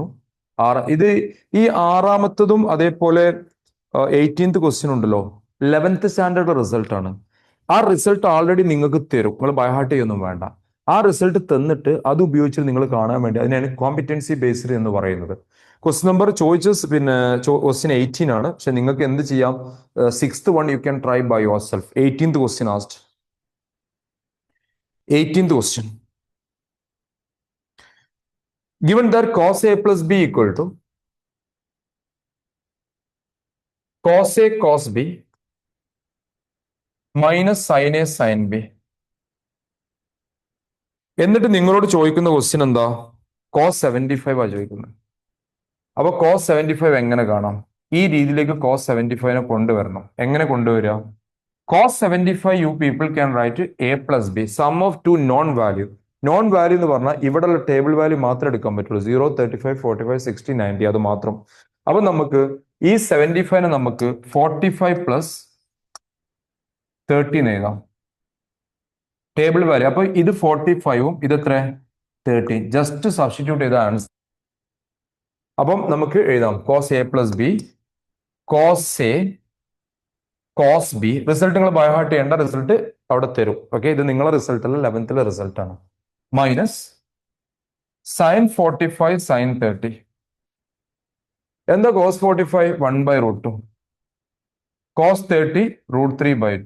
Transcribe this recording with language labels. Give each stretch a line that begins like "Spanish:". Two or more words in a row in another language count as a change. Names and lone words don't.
Malayalam: ഇത് ഈ ആറാമത്തതും അതേപോലെ
English: 18th question
Malayalam: ഉണ്ടല്ലോ
English: 11th standard result
Malayalam: ആണ്. ആ
English: result already
Malayalam: നിങ്ങൾക്ക് തരും. നിങ്ങൾ ബൈഹാർട്ട് ചെയ്യൊന്നും വേണ്ട. ആ റിസൾട്ട് തന്നിട്ട് അത് ഉപയോഗിച്ച് നിങ്ങൾ കാണാൻ വേണ്ടി അതിനാണ്
English: competency based
Malayalam: എന്ന് പറയുന്നത്.
English: question number
Malayalam: ചോദിച്ചത് പിന്നെ ക്വസ്റ്റ്യൻ 18 ആണ്. പക്ഷെ നിങ്ങൾക്ക് എന്ത് ചെയ്യാം?
English: 6th one you can try by yourself. 18th question asked. 18th question. Given that cos A plus B equal to cos A cos B minus sin A sin B.
Malayalam: എന്നിട്ട് നിങ്ങളോട് ചോദിക്കുന്ന ക്വസ്റ്റ്യൻ എന്താ? cos 75 ആ ചോദിക്കുന്നത്. അപ്പൊ cos 75 എങ്ങനെ കാണാം? ഈ രീതിയിലേക്ക് cos 75നെ കൊണ്ടുവരണം. എങ്ങനെ കൊണ്ടുവരിക?
English: cos 75 you people can write A plus B sum of two non value. non value
Malayalam: എന്ന് പറഞ്ഞാൽ ഇവിടെയുള്ള
English: table value
Malayalam: മാത്രമേ എടുക്കാൻ പറ്റുള്ളൂ. 0, 35, 45, 60, 90 അത് മാത്രം. അപ്പൊ നമുക്ക് ഈ 75നെ നമുക്ക് 45 + 30 എഴുതാം.
English: table value.
Malayalam: അപ്പൊ ഇത് 45ഉം ഇത് എത്ര? 30.
English: just substitute
Malayalam: ചെയ്ത ആൻസർ. അപ്പം നമുക്ക് എഴുതാം
English: cos A plus B cos A cos B.
Malayalam: റിസൾട്ട് നിങ്ങൾ ബൈഹാർട്ട് ചെയ്യേണ്ട. റിസൾട്ട് അവിടെ തരും. ഓക്കെ, ഇത് നിങ്ങളെ റിസൾട്ട് അല്ല,
English: 11th result
Malayalam: ആണ്.
English: minus sine 45 sine 30.
Malayalam: എന്താ cos 45? 1/√2. cos 30 √3/2.